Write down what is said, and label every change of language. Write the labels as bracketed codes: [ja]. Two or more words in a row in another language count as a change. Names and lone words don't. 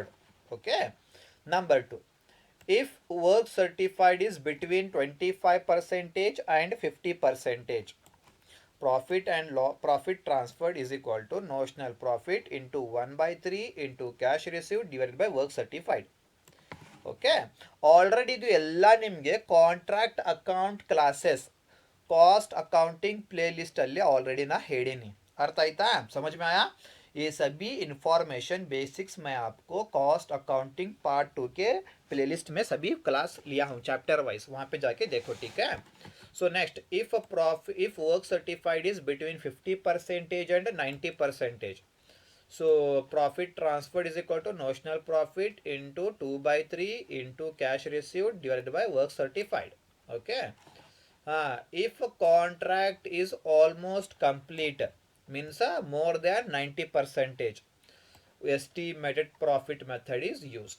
[en] Okay, number 2, if work certified is between 25% and 50%, profit and profit transferred is equal to notional profit into 1/3 into cash received divided by work certified. [kn] ಓಕೆ, ಆಲ್ರೆಡಿ ಇದು ಎಲ್ಲ ನಿಮಗೆ [en] contract account classes cost accounting play list [kn] ಅಲ್ಲಿ ऑलरेडी ना ಹೇಳೀನಿ. ಅರ್ಥ ಆಯ್ತಾ, [hi] समझ में आया? ये सभी [en] information basics [hi] मैं आपको [en] cost accounting part 2 [hi] के [en] play list [hi] में सभी क्लास लिया हूँ [en] chapter wise, [hi] वहाँ पे जाके देखो. ठीक है, [en] So next, if work certified is between 50% and 90%, so profit transferred is equal to notional profit into 2/3 into cash received divided by work certified. Okay, if a contract is almost complete means more than 90%, estimated profit method is used.